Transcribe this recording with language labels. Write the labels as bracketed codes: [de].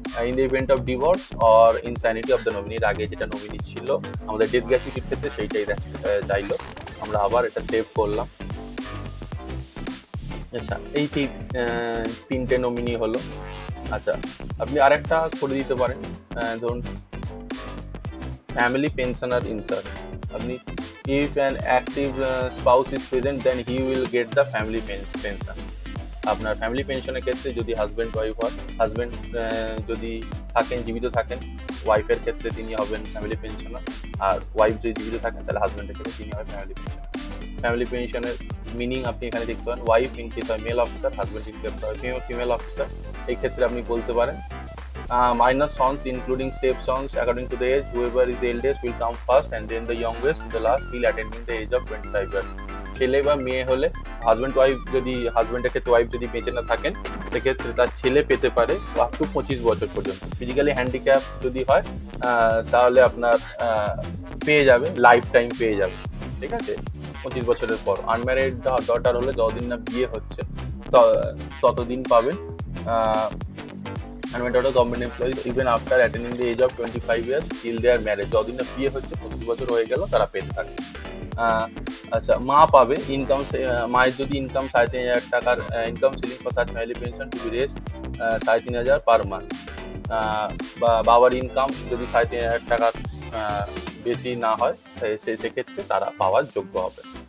[en] in the event of divorce or insanity of the নমিনির [bn] আগে যেটা nominee ছিল আমাদের ডেথ গ্র্যাচুইটির ক্ষেত্রে সেইটাই চাইলো, আমরা আবার এটা সেভ করলাম। আচ্ছা, এই তিনটে নমিনি হলো। আচ্ছা, আপনি আরেকটা করে দিতে পারেন, ধরুন ফ্যামিলি পেনশনার ইনসার্ট। [en] আপনি if an active spouse is present then he will get the family pension। [bn] আপনার ফ্যামিলি পেনশনের ক্ষেত্রে যদি হাজবেন্ড ওয়াইফ হয়, হাজবেন্ড যদি থাকেন, জীবিত থাকেন, ওয়াইফের ক্ষেত্রে তিনি হবেন ফ্যামিলি পেনশনার, আর ওয়াইফ যদি জীবিত থাকেন তাহলে হাজবেন্ডের ক্ষেত্রে তিনি হয় ফ্যামিলি পেনশনার। ফ্যামিলি পেনশনের মিনিং আপনি এখানে দেখতে পারেন, ওয়াইফ ইন কেস হয় mail officer, husband in case হয় ফিমেল অফিসার। এই ক্ষেত্রে আপনি বলতে পারেন [en] minor sons including step sons according to the age, whoever is eldest will come first and then the youngest to the last till attaining the age of 25 years। [bn] ছেলে বা মেয়ে হলে হাজবেন্ড ওয়াইফ, যদি হাজবেন্ডের ক্ষেত্রে ওয়াইফ যদি বেঁচে না থাকেন সেক্ষেত্রে তার ছেলে পেতে পারে আপ টু 25 বছর পর্যন্ত। ফিজিক্যালি হ্যান্ডিক্যাপ যদি হয় তাহলে আপনার পেয়ে যাবে, লাইফ টাইম পেয়ে যাবে। ঠিক আছে, 25 বছরের পর। আনম্যারিড ডটার হলে যতদিন না বিয়ে হচ্ছে ততদিন পাবেন। [en] unmarried daughter government employees even after attaining the age of 25 years till their marriage, [bn] যতদিন না বিয়ে হচ্ছে 25 বছর হয়ে গেল তারা পেতে থাকে। আচ্ছা, মা পাবে ইনকাম, মায়ের যদি ইনকাম 3,500 টাকার [en] income ceiling for such family pension to be raise 3,500 per month, [bn] বা বাবার ইনকাম যদি 3,500 টাকার বেশি না হয় সেক্ষেত্রে তারা পাওয়ার যোগ্য হবে।